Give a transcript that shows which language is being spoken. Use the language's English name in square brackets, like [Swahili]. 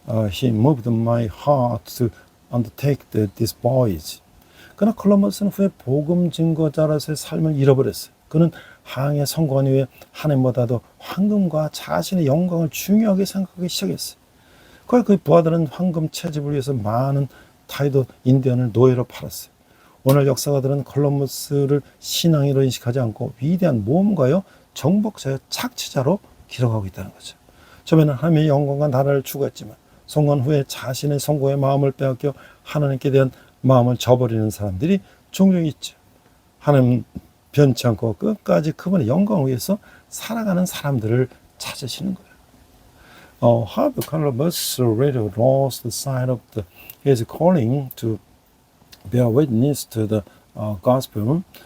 [English] He moved my heart to undertake this voyage. [Korean] 그러나 콜럼버스는 후에 복음 증거자로서의 삶을 잃어버렸어요. 그는 항해 성공한 이후에 하나님보다도 황금과 자신의 영광을 중요하게 생각하기 시작했어요. 그 부하들은 황금 채집을 위해서 많은 타이도 인디언을 노예로 팔았어요. 오늘 역사가들은 콜럼버스를 신앙으로 인식하지 않고 위대한 모험가요, 정복자요, 착취자로 기록하고 있다는 거죠. 처음에는 하나님의 영광과 나라를 추구했지만 성공 후에 자신의 성공의 마음을 빼앗겨 하나님께 대한 마음을 저버리는 사람들이 종종 있죠. 하나님 변치 않고 끝까지 그분의 영광을 위해서 살아가는 사람들을 찾으시는 거예요. [English] However, Columbus really lost sight of his calling to bear witness to the gospel.